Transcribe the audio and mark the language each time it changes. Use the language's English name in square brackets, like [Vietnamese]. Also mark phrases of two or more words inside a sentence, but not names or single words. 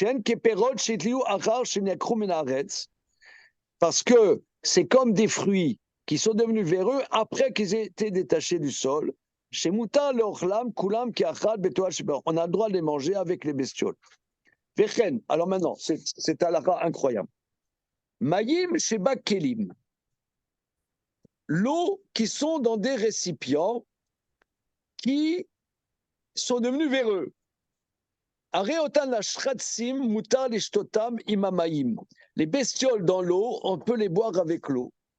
[French] Parce que c'est comme des fruits qui sont devenus véreux après qu'ils aient été détachés du sol. On a le droit de les manger avec les bestioles. Alors maintenant, c'est halakha incroyable. [Hebrew] מים שבכלים. [French] L'eau qui sont dans des récipients qui sont devenus véreux. Les bestioles dans l'eau, on peut les boire avec l'eau.